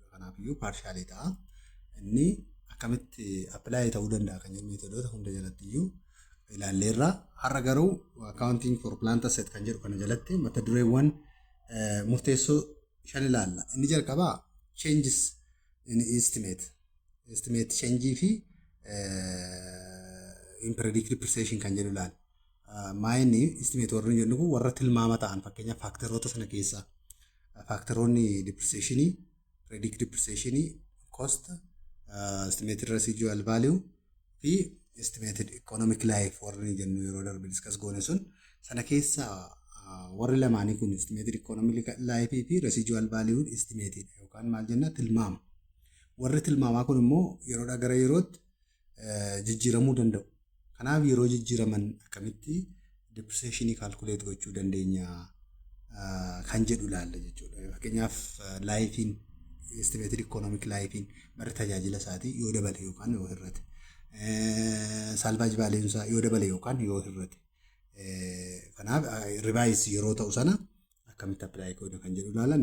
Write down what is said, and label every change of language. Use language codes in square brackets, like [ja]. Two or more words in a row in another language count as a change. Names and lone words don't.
[om] Kanaafuu partially ta'a. Inni akkamitti apply ta'uu danda'a kan jedhu meetodoota hunda jalatti iyyuu ilaalleerra. Har'a garuu [en] accounting for plant asset [om] kan jedhu kana jalatti mata dureewwan murteessoo 5 ilaalla. Inni jalqabaa [en] changes in estimate change [om] fi [en] impredicted depreciation [om] kan jedhu ilaalla. Maayini estimate warri jennu kun warra tilmaama ta'an fakkeenyaaf faaktaroota sana keessaa faaktaroonni [en] depreciation, predicted depreciation, cost, estimated residual value [om] fi [en] estimated economic life [om] warri jennu yeroo darbe discuss goone sun sana keessaa warri lamaanii kun estimated economic life fi [en] residual value estimated [om] yookaan maal jenna tilmaama. Warri tilmaamaa kun immoo yeroodhaa gara yerootti jijjiiramuu danda'u. Kanaaf yeroo jijjiiraman akkamitti [en] depreciation calculate [om] gochuu dandeenya kan jedhu ilaalla jechuudha. Fakkeenyaaf [en] lifein estimated economic lifein [om] bara tajaajila isaatii yoo dabale yookaan yoo hir'ate [en] salvage value [om] isaa yoo dabale yookaan yoo hir'ate kanaaf revise yeroo ta'u sana akkamitti apply godhu kan jedhu ilaalla.